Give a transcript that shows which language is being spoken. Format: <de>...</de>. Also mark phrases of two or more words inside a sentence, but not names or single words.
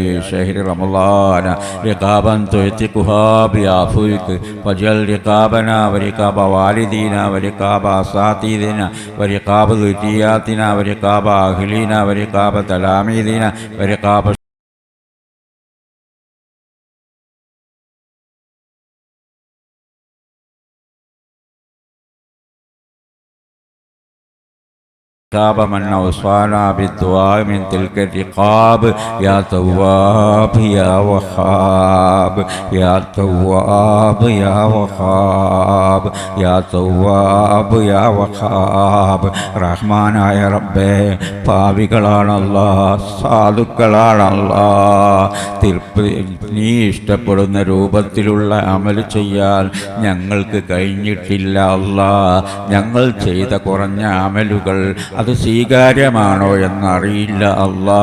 <ar>شهر رمضان رقابا تعتقها بعفوك فاجعل رقابنا ورقاب والدينا ورقاب أساتذتنا ورقاب ذرياتنا ورقاب أهلنا ورقاب تلاميذنا ورقاب رقاب من أوصانا بالدعاء من تلك الرقاب. يا تواب يا وهاب يا تواب يا وهاب يا تواب يا وهاب.</ar> <ml>റഹ്മാനായ റബ്ബേ, പാപികളാണല്ലാ, സാധുക്കളാണല്ലാ. നീ ഇഷ്ടപ്പെടുന്ന രൂപത്തിലുള്ള അമൽ ചെയ്യാൻ ഞങ്ങൾക്ക് കഴിഞ്ഞിട്ടില്ല അല്ലാ. ഞങ്ങൾ ചെയ്ത കുറഞ്ഞ അമലുകൾ അത് സ്വീകാര്യമാണോ എന്നറിയില്ല അല്ലാ.</ml>